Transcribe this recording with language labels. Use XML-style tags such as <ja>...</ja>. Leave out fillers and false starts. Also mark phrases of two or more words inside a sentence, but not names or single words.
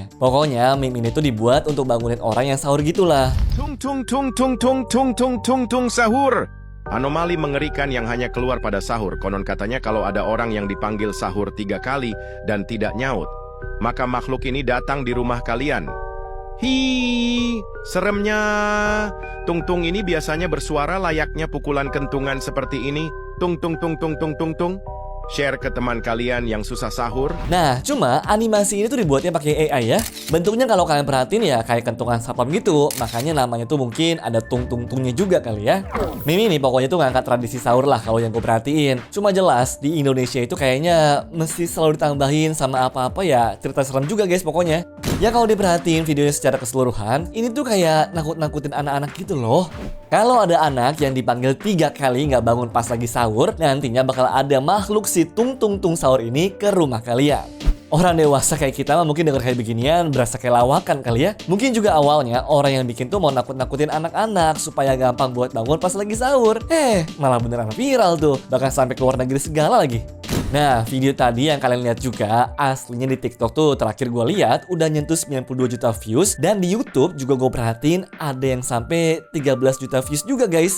<id>Pokoknya meme ini tuh dibuat untuk bangunin orang yang sahur gitulah. Tung tung tung tung tung tung tung tung tung sahur. Anomali mengerikan yang hanya keluar pada sahur. Konon katanya kalau ada orang yang dipanggil sahur 3 kali dan tidak nyaut, maka makhluk ini datang di rumah kalian. Hi, seremnya. Tung-tung ini biasanya bersuara layaknya pukulan kentungan seperti ini. Tung tung tung tung tung tung tung. Share ke teman kalian yang susah sahur. Nah, cuma animasi ini tuh dibuatnya pakai AI ya. Bentuknya kalau kalian perhatiin ya kayak kentungan sapam gitu. Makanya namanya tuh mungkin ada tung-tung-tungnya juga kali ya. Mimi nih pokoknya tuh ngangkat tradisi sahur lah kalau yang gue perhatiin. Cuma jelas di Indonesia itu kayaknya mesti selalu ditambahin sama apa-apa ya cerita serem juga guys pokoknya. Ya kalau diperhatiin videonya secara keseluruhan, ini tuh kayak nakut-nakutin anak-anak gitu loh. Kalau ada anak yang dipanggil 3 kali nggak bangun pas lagi sahur, nantinya bakal ada makhluk si tung tung tung sahur ini ke rumah kalian. Orang dewasa kayak kita mah mungkin denger kayak beginian berasa kayak lawakan kali ya. Mungkin juga awalnya orang yang bikin tuh mau nakut-nakutin anak-anak supaya gampang buat bangun pas lagi sahur. Malah beneran viral tuh, bahkan sampai ke luar negeri segala lagi. Nah, video tadi yang kalian lihat juga aslinya di TikTok tuh terakhir gue lihat udah nyentuh 92 juta views, dan di YouTube juga gue perhatiin ada yang sampai 13 juta views juga guys.</id>